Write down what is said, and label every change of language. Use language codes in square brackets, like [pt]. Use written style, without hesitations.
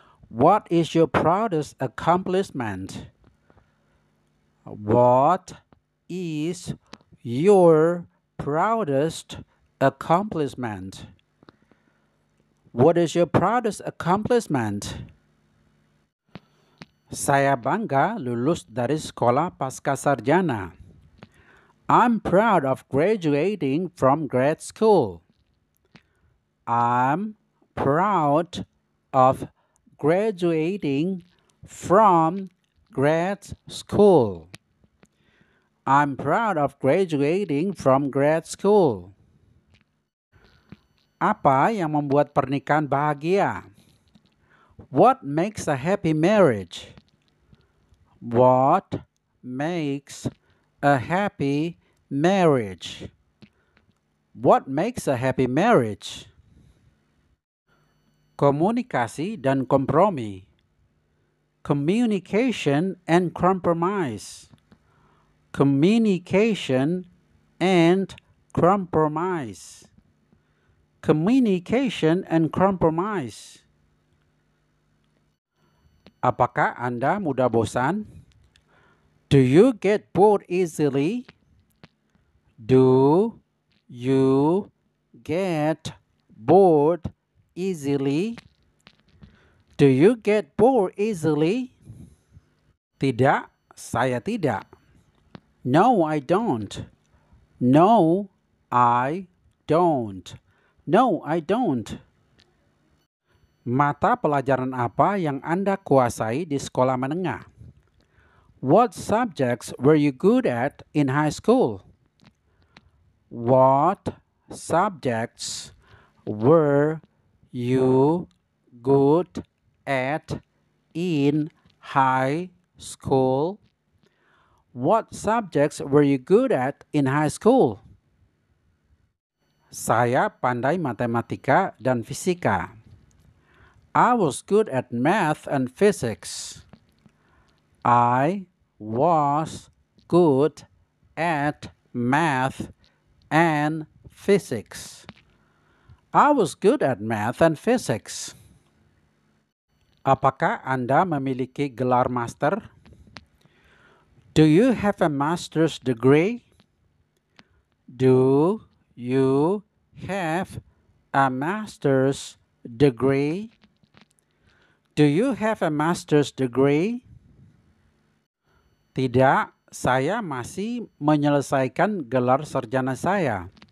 [en] What is your proudest accomplishment? What is your proudest accomplishment? What is your proudest accomplishment? [id] Saya bangga lulus dari sekolah pascasarjana. [en] I'm proud of graduating from grad school. I'm proud of graduating from grad school. I'm proud of graduating from grad school. [id] Apa yang membuat pernikahan bahagia? [en] What makes a happy marriage? What makes a happy marriage? What makes a happy marriage? [id] Komunikasi dan kompromi. [en] Communication and compromise. Communication and compromise. Communication and compromise. [id] Apakah Anda mudah bosan? [en] Do you get bored easily? Do you get bored easily? Do you get bored easily? [id] Tidak, saya tidak. [en] No, I don't. No, I don't. No, I don't. [id] Mata pelajaran apa yang Anda kuasai di sekolah menengah? [en] What subjects were you good at in high school? What subjects were you good at in high school? What subjects were you good at in high school? [id] Saya pandai matematika dan fisika. [en] I was good at math and physics. I was good at math and physics. I was good at math and physics. [id] Apakah Anda memiliki gelar master? [en] Do you have a master's degree? Do you have a master's degree? Do you have a master's degree? [id] Tidak, saya masih menyelesaikan gelar sarjana saya.